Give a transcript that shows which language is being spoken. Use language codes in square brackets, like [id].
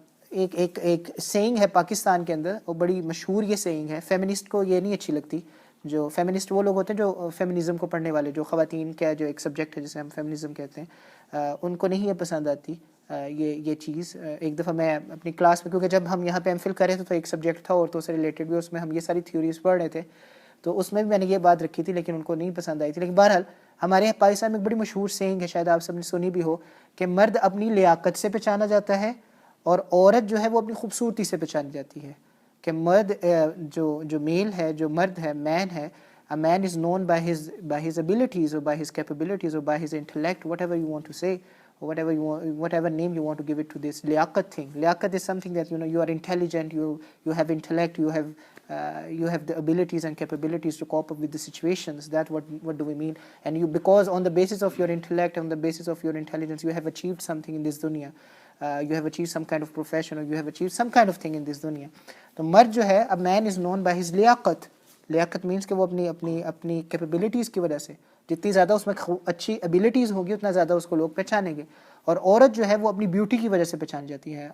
[ur] ایک سینگ ہے پاکستان کے اندر، اور بڑی مشہور یہ سینگ ہے، فیمنسٹ کو یہ نہیں اچھی لگتی، جو فیمنسٹ وہ لوگ ہوتے ہیں جو فیمنزم کو پڑھنے والے، جو خواتین کا جو ایک سبجیکٹ ہے جسے ہم فیمنزم کہتے ہیں، ان کو نہیں یہ پسند آتی یہ چیز۔ ایک دفعہ میں اپنی کلاس میں، کیونکہ جب ہم یہاں پہ ایم فل کر رہے تھے تو ایک سبجیکٹ تھا عورتوں سے ریلیٹڈ بھی، اس میں ہم یہ ساری تھیوریز پڑھ رہے تھے، تو اس میں بھی میں نے یہ بات رکھی تھی لیکن ان کو نہیں پسند آئی تھی. لیکن بہرحال ہمارے پاکستان میں ایک بڑی مشہور سینگ ہے, شاید آپ سب نے سنی بھی ہو, کہ مرد اپنی لیاقت سے پہچانا جاتا ہے اور عورت جو ہے وہ اپنی خوبصورتی سے پہچانی جاتی ہے. کہ مرد جو میل ہے, جو مرد ہے, مین ہے, [en] a man is known by his abilities or by his capabilities or by his intellect, whatever you want to say, or whatever name you want to give it to this liaqat thing. Liaqat is something that you are intelligent, you have intellect, you have the abilities and capabilities to cope up with the situations. That what do we mean? And you, because on the basis of your intellect, on the basis of your intelligence, you have achieved something in this dunya. You have achieved some kind of profession, or you have achieved some kind of thing in this dunya. [ur] تو مرد جو ہے, [en] a man is known by his لیاقت. [ur] Liaquat means کہ وہ اپنی capabilities کی وجہ سے, جتنی زیادہ اس میں اچھی ایبیلٹیز ہوگی اتنا زیادہ اس کو لوگ پہچانیں گے. اور عورت جو ہے وہ اپنی بیوٹی کی وجہ سے پہچانی جاتی ہے.